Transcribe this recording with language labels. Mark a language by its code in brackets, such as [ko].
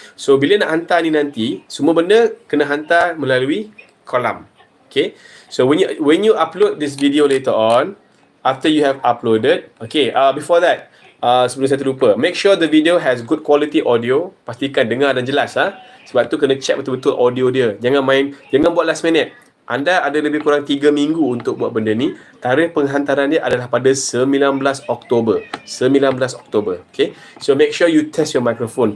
[ms] So bila nak hantar ni nanti, semua benda kena hantar melalui kolam. [en] Okay, so when you upload this video later on, after you have uploaded, okay, before that, [ms] sebelum saya terlupa, [en] make sure the video has good quality audio. [ms] Pastikan dengar dan jelas. Sebab tu kena check betul-betul audio dia. Jangan buat last minute. Anda ada lebih kurang 3 minggu untuk buat benda ni. Tarikh penghantaran dia adalah pada 19 Oktober. 19 Oktober. [en] Okay, so make sure you test your microphone.